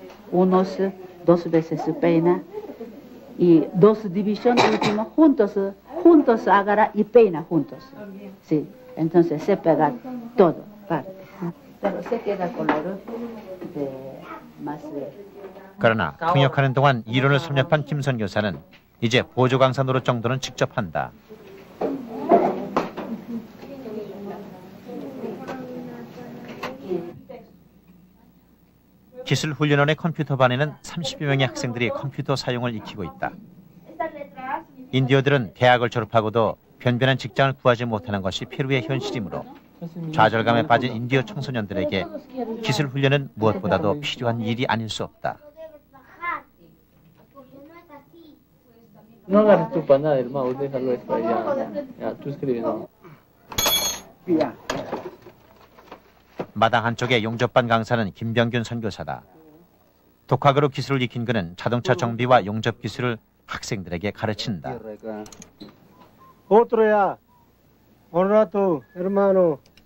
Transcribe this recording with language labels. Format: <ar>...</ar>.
<es>Unos dos veces se peina y dos divisiones últimas juntos agarra y peina juntos. Sí, entonces se pega todo parte. Pero se queda color de más.</es> <ko>그러나 통역하는 동안 이론을 섭렵한 김선 교사는 이제 보조 강사 노릇 정도는 직접 한다. 기술훈련원의 컴퓨터반에는 30여 명의 학생들이 컴퓨터 사용을 익히고 있다. 인디어들은 대학을 졸업하고도 변변한 직장을 구하지 못하는 것이 페루의 현실이므로 좌절감에 빠진 인디어 청소년들에게 기술훈련은 무엇보다도 필요한 일이 아닐 수 없다.</ko> <es>No agarres tu panada, hermano, déjalo esto allá. Ya, tú escribes, no.</es> <ko>마당 한쪽에 용접반 강사는 김병균 선교사다. 독학으로 기술을 익힌 그는 자동차 정비와 용접 기술을 학생들에게 가르친다.</ko> <es>Otro야, un rato, hermano.</es>